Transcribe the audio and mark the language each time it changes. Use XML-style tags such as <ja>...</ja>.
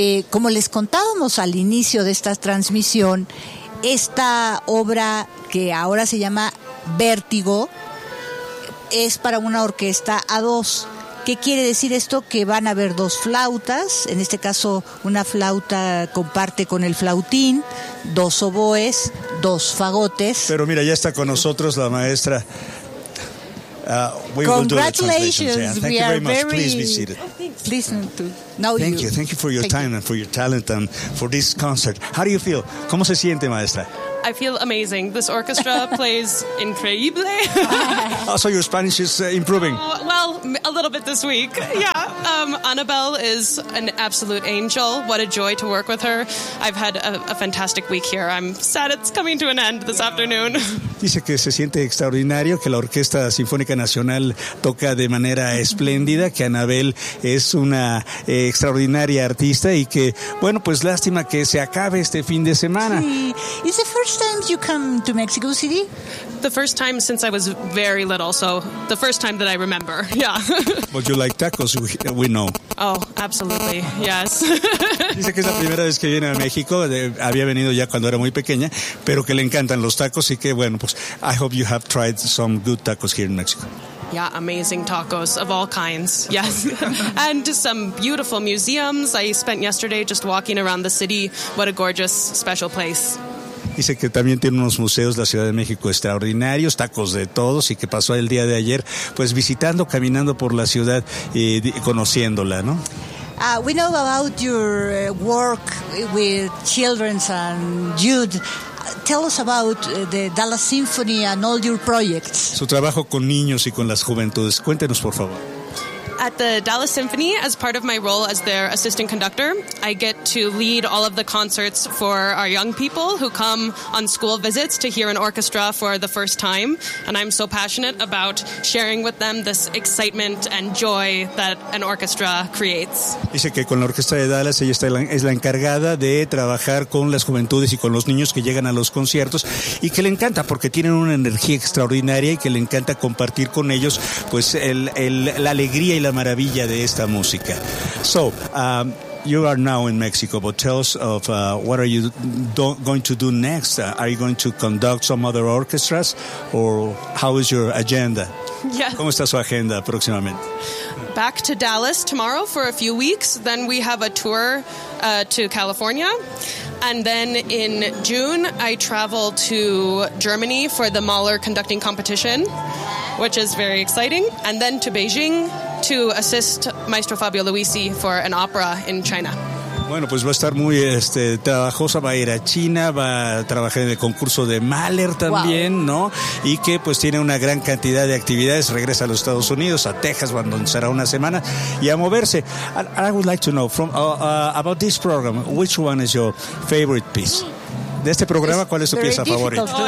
<es>Como les contábamos al inicio de esta transmisión, esta obra que ahora se llama Vértigo es para una orquesta a dos. ¿Qué quiere decir esto? Que van a haber dos flautas, en este caso una flauta comparte con el flautín, dos oboes, dos fagotes. Pero mira, ya está con nosotros la maestra</es> <en>we will do the translation. Thank you very much. Please be seated. Thank you for your time and for your talent and for this concert. How do you feel?</en> <es>¿Cómo se siente, maestra?</es> <en>I feel amazing. This orchestra plays increíble. Also, your Spanish is improving. Well, a little bit this week. Yeah. Annabelle is an absolute angel. What a joy to work with her. I've had a fantastic week here. I'm sad it's coming to an end this afternoon.</en> <es>Dice que se siente extraordinario, que la Orquesta Sinfónica Nacional toca de manera espléndida, que Anabel es una extraordinaria artista y que, bueno, pues lástima que se acabe este fin de semana. Sí. ¿Es la primera vez que</es> <en>come to Mexico City? The first time since I was very little, so the first time that I remember, yeah. But you like tacos, we know. Oh, absolutely, yes.</en> <es>Dice que es la primera vez que viene a México, había venido ya cuando era muy pequeña, pero que le encantan los tacos y que, bueno, pues,</es> <en>I hope you have tried some good tacos here in Mexico. Yeah, amazing tacos of all kinds, yes. And some beautiful museums. I spent yesterday just walking around the city. What a gorgeous, special place.</en> <es>Dice que también tiene unos museos de la Ciudad de México extraordinarios, tacos de todos, y que pasó el día de ayer, pues visitando, caminando por la ciudad y conociéndola, ¿no?</es> <en>We know about your work with children's and youth. Tell us about the Dallas Symphony and all your projects.</en> <es>Su trabajo con niños y con las juventudes. Cuéntenos, por favor.</es> <en>At the Dallas Symphony, as part of my role as their assistant conductor, I get to lead all of the concerts for our young people who come on school visits to hear an orchestra for the first time. And I'm so passionate about sharing with them this excitement and joy that an orchestra creates.</en> <es>Dice que con la orquesta de Dallas, ella está es la encargada de trabajar con las juventudes y con los niños que llegan a los conciertos y que le encanta porque tienen una energía extraordinaria y que le encanta compartir con ellos pues la alegría y la maravilla de esta música.</es> <en>So, you are now in Mexico, but tell us of what are you going to do next? Are you going to conduct some other orchestras, or how is your agenda? Yes.</en> <es>¿Cómo está su agenda próximamente?</es> <en>Back to Dallas tomorrow for a few weeks, then we have a tour to California, and then in June I travel to Germany for the Mahler conducting competition, which is very exciting, and then to Beijing to assist Maestro Fabio Luisi for an opera in China.</en> <es>Bueno, pues va a estar muy trabajosa, va a ir a China, va a trabajar en el concurso de Mahler también, wow, ¿no? Y que pues tiene una gran cantidad de actividades, regresa a los Estados Unidos, a Texas, donde será una semana, y a moverse.</es> <en>I would like to know, from about this program, which one is your favorite piece?</en> <es>De este programa, ¿cuál es tu pieza favorita?</es>